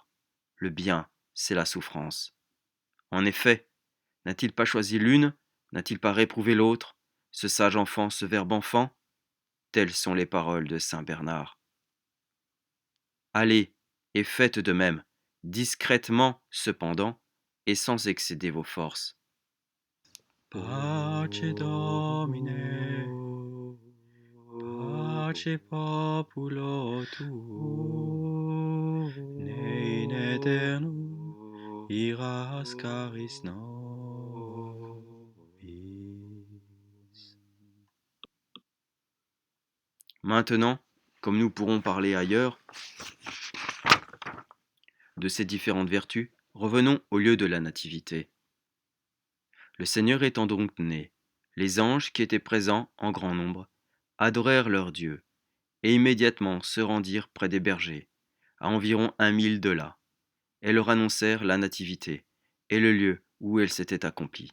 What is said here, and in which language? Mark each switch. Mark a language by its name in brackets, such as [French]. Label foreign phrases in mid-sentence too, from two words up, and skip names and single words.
[French] Le bien, c'est la souffrance. En effet, n'a-t-il pas choisi l'une? N'a-t-il pas réprouvé l'autre? Ce sage enfant, ce verbe enfant? Telles sont les paroles de saint Bernard. Allez, et faites de même, discrètement cependant, et sans excéder vos forces. [Latin] Pace Domine, pace populo tuo, ne in aeternum iras caris nobis. [French] Maintenant, comme nous pourrons parler ailleurs de ces différentes vertus, revenons au lieu de la nativité. Le Seigneur étant donc né, les anges qui étaient présents en grand nombre adorèrent leur Dieu, et immédiatement se rendirent près des bergers, à environ 1 000 de là, et leur annoncèrent la nativité, et le lieu où elle s'était accomplie.